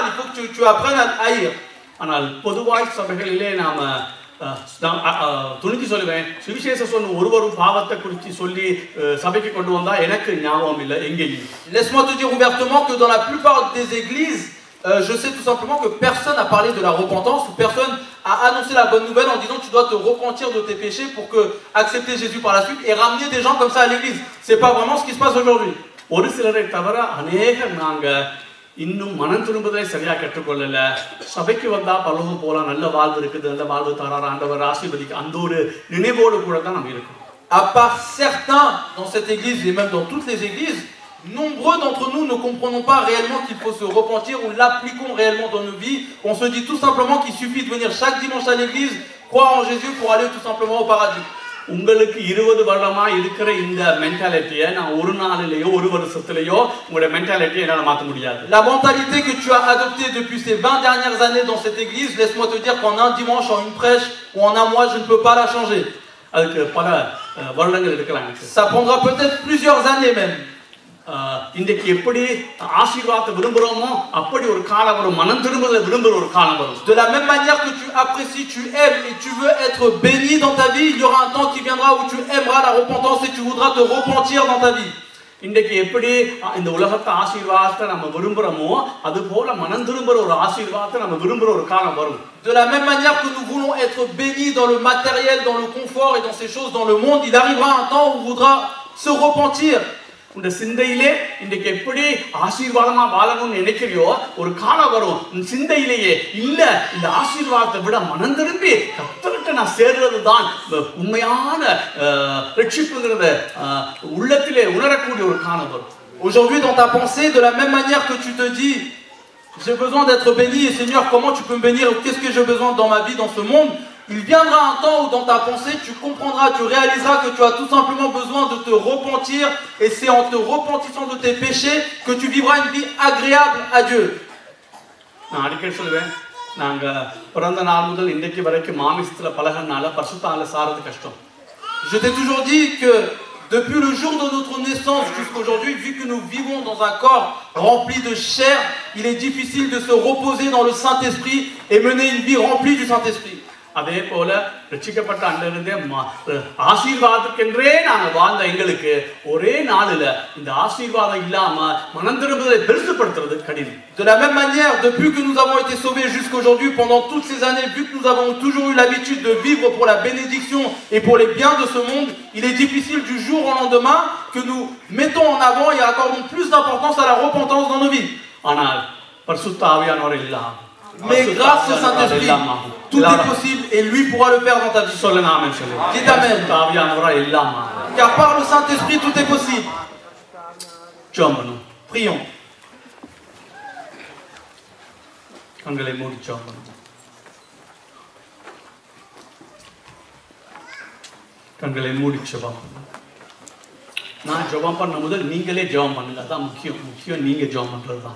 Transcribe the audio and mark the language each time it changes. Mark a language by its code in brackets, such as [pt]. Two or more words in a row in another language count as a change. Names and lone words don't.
[fr] Il faut que tu apprennes à haïr. Laisse-moi te dire ouvertement que dans la plupart des églises, je sais tout simplement que personne n'a parlé de la repentance ou personne a annoncé la bonne nouvelle en disant que tu dois te repentir de tes péchés pour accepter Jésus par la suite et ramener des gens comme ça à l'église. C'est pas vraiment ce qui se passe aujourd'hui. [ta] இன்னும் மனம் திரும்புதலை சரியா கற்றுக்கொள்ளல. சபைக்கு வந்தா பரலோகம் போலாம், நல்ல வாழ்வு இருக்குது, நல்ல வாழ்வு தரார் ஆண்டவர் ஆசீர்வதிக்க, அந்த ஒரு நினைவோடு கூட தான் நம்ம இருக்கோம். [fr] À part certains dans cette église et même dans toutes les églises, nombreux d'entre nous ne comprenons pas réellement qu'il faut se repentir ou l'appliquons réellement dans nos vies. On se dit tout simplement qu'il suffit de venir chaque dimanche à l'église, croire en Jésus pour aller tout simplement au paradis. [ta] உங்களுக்கு 20 வருடமா இருக்கிற இந்த மென்டாலிட்டியை நான் ஒரு நாளிலேயோ ஒரு வருஷத்திலேயோ உங்களுடைய மென்டாலிட்டியை என்னால மாற்ற முடியாது. [fr] La mentalité que tu as adoptée depuis ces 20 dernières années dans cette église, laisse-moi te dire qu'en un dimanche, en une prêche ou en un mois, je ne peux pas la changer. [ta] அதுக்கு பல வருடங்கள் எடுக்கலாம். [fr] Ça prendra peut-être plusieurs années même. [ta] இன்றைக்கு எப்படி ஆசீர்வாதத்தை விரும்புறோமோ அப்படி ஒரு காலம் வரும், மனம் திரும்புதலை விரும்புற ஒரு காலம் வரும். [fr] De la même manière que tu apprécies, tu aimes et tu veux être béni dans ta vie, il y aura un temps qui viendra où tu aimeras la repentance et tu voudras te repentir dans ta vie. [ta] இன்றைக்கு எப்படி இந்த உலகத்தை ஆசீர்வாதத்தை நம்ம விரும்புறோமோ அது போல மனம் திரும்புற ஒரு ஆசீர்வாதத்தை நம்ம விரும்புற ஒரு காலம் வரும். [fr] De la même manière que nous voulons être bénis dans le matériel, dans le confort et dans ces choses dans le monde, il arrivera un temps où on voudra se repentir. [ta] உன் சிந்தையிலே இன்றைக்கு எப்படி ஆசீர்வாதமா வாழணும்னு நினைக்கிறியோ ஒரு காலம் வரும் உன் சிந்தையிலேயே இல்ல இந்த ஆசீர்வாதத்தை விட மனம் திரும்பி கர்த்தர்கிட்ட நான் சேர்றது தான் உண்மையான ரட்சிப்புங்கிறத உள்ளத்திலே உணரக்கூடிய ஒரு காலம் வரும். [fr] Aujourd'hui, dans ta pensée, de la même manière que tu te dis, j'ai besoin d'être béni, et Seigneur, comment tu peux me bénir? Qu'est-ce que j'ai besoin dans ma vie, dans ce monde? Il viendra un temps où dans ta pensée, tu comprendras, tu réaliseras que tu as tout simplement besoin de te repentir, et c'est en te repentissant de tes péchés que tu vivras une vie agréable à Dieu. [ta] நான் அடிக்கடி சொல்லுவேன், நாங்க பிறந்த நாள் முதல் இன்றைக்கு வரைக்கும் மாமிசத்துல பழகனால பரிசுத்தாவில சாரது கஷ்டம். [fr] Je t'ai toujours dit que depuis le jour de notre naissance jusqu'aujourd'hui, vu que nous vivons dans un corps rempli de chair, il est difficile de se reposer dans le Saint-Esprit et mener une vie remplie du Saint-Esprit. [ta] அதே போல ரட்சிக்கப்பட்ட அன்றிலிருந்தே ஆசீர்வாதத்துக்கென்றே நாங்கள் வாழ்ந்த எங்களுக்கு ஒரே நாளில் இந்த ஆசீர்வாதம் இல்லாம மனம் திரும்புதலை பெருசுப்படுத்துறது கடினம். [fr] De la même manière, depuis que nous avons été sauvés jusqu'aujourd'hui, pendant toutes ces années, vu que nous avons toujours eu l'habitude de vivre pour la bénédiction et pour les biens de ce monde, il est difficile du jour au lendemain que nous mettons en avant et accordons plus d'importance à la repentance dans nos vies. [ta] ஆனால் பரிசுத்த ஆவியானவர் எல்லாம் [fr] Mais grâce au Saint-Esprit, tout est possible et lui pourra le faire dans ta vie. Dites Amen. Car par le Saint-Esprit, tout est possible. Prions. [ta] கண்களை மூடி ஜெபம். நான் ஜெபம் பண்ண முதல் நீங்களே ஜெபம் பண்ணுங்க. அதான் முக்கியம் நீங்க ஜெபம் பண்றதுதான்.